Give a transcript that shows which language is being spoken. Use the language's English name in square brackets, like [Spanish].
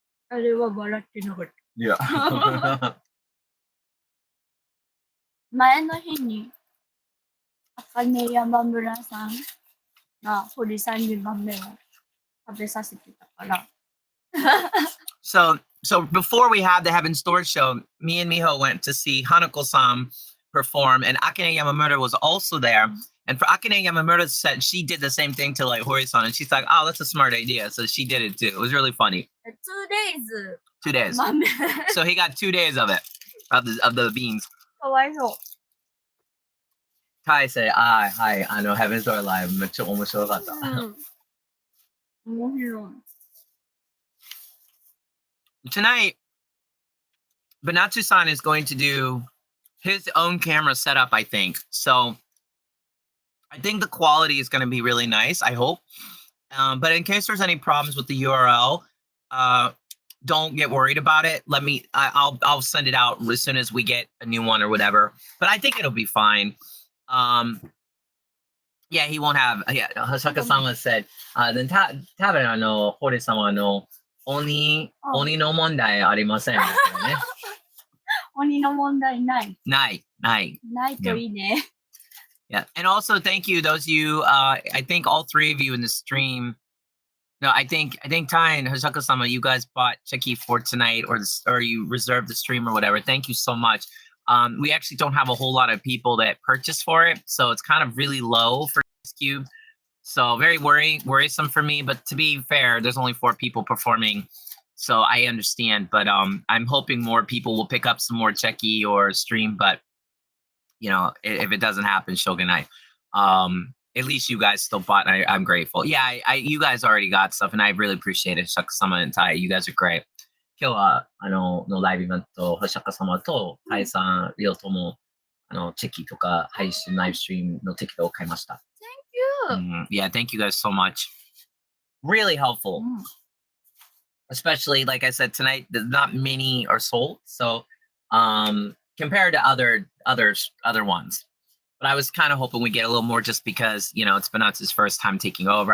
[Japanese] あれは笑ってなかった。 [English] Yeah. [Japanese] 前の日に、茜山村さんが堀さんに豆を食べさせてたから。 [English] So before we had the Heaven's Door show, me and Miho went to see Hanako-san perform, and Akane Yamamura was also there. And for Akane Yamamura said she did the same thing to like Hori-san, and she's like, "Oh, that's a smart idea." So she did it too. It was really funny. 2 days. 2 days. So he got 2 days of it, of the beans. [Japanese] かわいそう。 [English] Kai said, "Hi, Heaven's Door Live." [Japanese] めっちゃ面白かった。面白い。 [English] Tonight, Banatsu-san is going to do his own camera setup, I think. So I think the quality is going to be really nice, I hope. But in case there's any problems with the URL, don't get worried about it. I'll send it out as soon as we get a new one or whatever. But I think it'll be fine. Yeah, he won't have. Yeah, Hasaka-sama said, then [Japanese] 多分堀様の鬼の問題ありませんですよね。鬼の問題ない。ない。ないといいね。 [English] Yeah, and also thank you those of you. I think all three of you in the stream. No, I think Ty and Hasaka-sama, you guys bought Checky for tonight, or you reserved the stream or whatever. Thank you so much. We actually don't have a whole lot of people that purchase for it, so it's kind of really low for this cube. So very worrisome for me. But to be fair, there's only 4 people performing, so I understand. But I'm hoping more people will pick up some more Checky or stream. But if it doesn't happen, Shogunai. At least you guys still bought, and I'm grateful. Yeah, you guys already got stuff, and I really appreciate it. Shaka-sama and Tai, you guys are great. [Japanese] 今日はのライブイベント、Shaka-samaとタイさん、両ともチェキとか配信ライブストリームのテキトを買いました。 [English] Thank you. Yeah, thank you guys so much. Really helpful. Especially, like I said tonight, not many are sold, so compared to other ones. But I was kind of hoping we get a little more just because, it's Banatsu's first time taking over.